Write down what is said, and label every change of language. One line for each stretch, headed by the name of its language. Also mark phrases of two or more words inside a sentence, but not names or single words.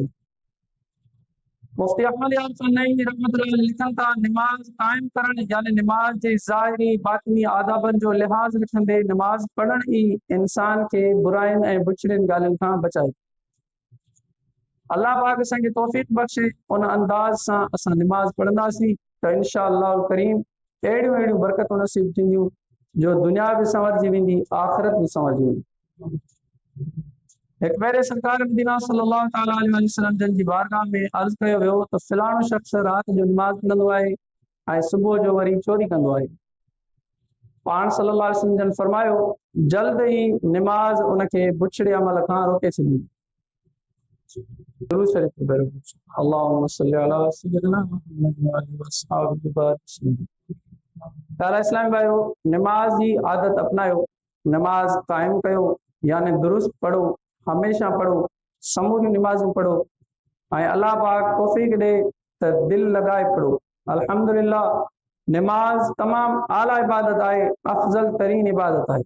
Sindhi: मुफ्ती अहमद यार नईमी
Arabic: رحمة الله عليه
Sindhi: लिखनि था, नमाज क़ाइमु करण यानी नमाज जे ज़ाहिरी बातिनी आदाबनि जो लिहाज़ रखंदे नमाज पढ़ण ई इंसान खे बुराइनि ऐं बुछड़ियुनि ॻाल्हियुनि खां बचाए। अल्लाह पाक असांखे तौफ़ीक़ बख़्शे, उन अंदाज़ सां असां नमाज पढ़ंदासीं त
Arabic: إن شاء الله كريم
Sindhi: अहिड़ियूं बरकतूं नसीब थींदियूं जो दुनिया बि संवरजी वेंदी, आख़िरत बि संवरजी वेंदी। एक मेरे सरकार मदीना
Arabic: صلى الله تعالى عليه وسلم
Sindhi: जन जी बारगाह में अर्ज़ कयो वियो त फलाणो शख्स रात जो नमाज पढ़ंदो आहे ऐं सुबुह जो वरी चोरी कंदो आहे। पाण
Arabic: صلى الله عليه وسلم
Sindhi: जन फरमायो, जल्द ई नमाज उनखे बुछड़े अमल खां रोके छॾींदी। दुरूद शरीफ पढ़ो।
Arabic: اللهم صل على سيدنا محمد وآله وصحبه وسلم.
Sindhi: प्यारा इस्लामी भाइयो, नमाज जी आदत अपनायो, नमाज कायम कयो, यानी दुरुस्त पढ़ो, हमेशा पढ़ो, समूरी नमाज़ूं पढ़ो, ऐं अल्लाह पाक तौफ़ीक़ ॾे त दिल लॻाए पढ़ो। अल्हम्दुलिल्लाह, नमाज तमामु आला इबादत आहे, अफ़ज़ल तरीन इबादत आहे।